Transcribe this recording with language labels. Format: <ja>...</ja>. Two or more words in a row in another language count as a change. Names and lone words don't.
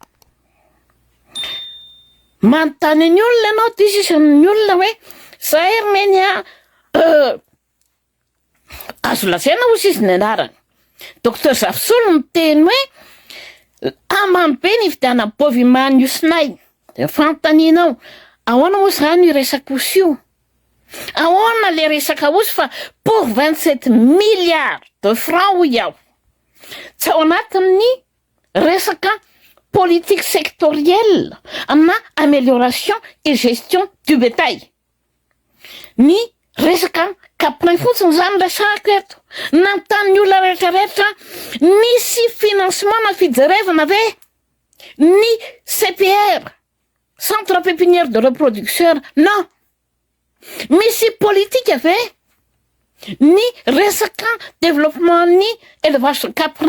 <mg>Manontany ny olona ianao ty sisan'ny olona hoe zay meny azo lazaina osy izy ny anarany. Docteur Zavosolo miteny hoe amamy be ny fidiana Bovimany Osinaï. De fanontanianao ahoana moa zany resaka osy io? Ahoana le resaka osy fa</mg> <fr>pour 27 milliards de francs</fr> <mg>hoy aho. Tsy ao anatin'ny resaka</mg> <fr>politique sectorielle</fr> <mg>na</mg> <fr>amélioration et gestion du bétail.</fr> <mg>Ny resaka kapinainy fotsiny zany resaka eto. Nanontany olona rehetrarehetra misy financement na fijerevana ve ny CPR,</mg> <fr>Centre Pépinière de Reproduction? Non.</fr> <mg>Misy politique ve ny resaka développement ny</mg> <fr>élevage caprin?</fr>